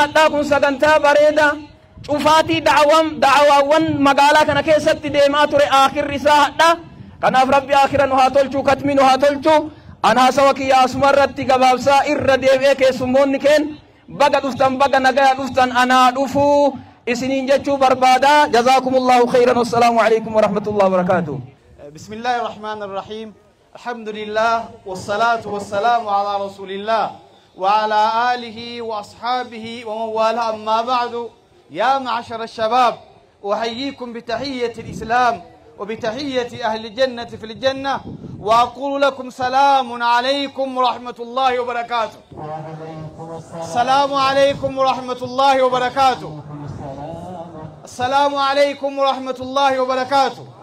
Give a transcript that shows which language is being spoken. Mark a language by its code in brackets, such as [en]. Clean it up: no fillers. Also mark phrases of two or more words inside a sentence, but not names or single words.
[om] hadhaa kun sagantaa bareeda cufaatii da'awaawwan magaalaa kana keessatti deemaa ture aakhirri isaa hadhaa kanaaf rabbi aakhira nu haa tolchuu katmi nu haa tolchuu an haasawa kiyya asuma irratti gabaabsaa irra deebi'ee keessummoonni keen baga dhuftan baga nagaya dhuftan anaa dhufuu isiniin jechuu barbaada [ar] جزاكم الله خيرا والسلام عليكم ورحمة الله وبركاته بسم الله الرحمن الرحيم الحمد لله والصلاة والسلام على رسول الله وعلى آله وأصحابه ومن والاه أما بعد يا معشر الشباب أحييكم بتحية الإسلام وبتحية أهل الجنة في الجنة وأقول لكم سلام عليكم ورحمة الله وبركاته السلام عليكم ورحمة الله وبركاته السلام عليكم ورحمة الله وبركاته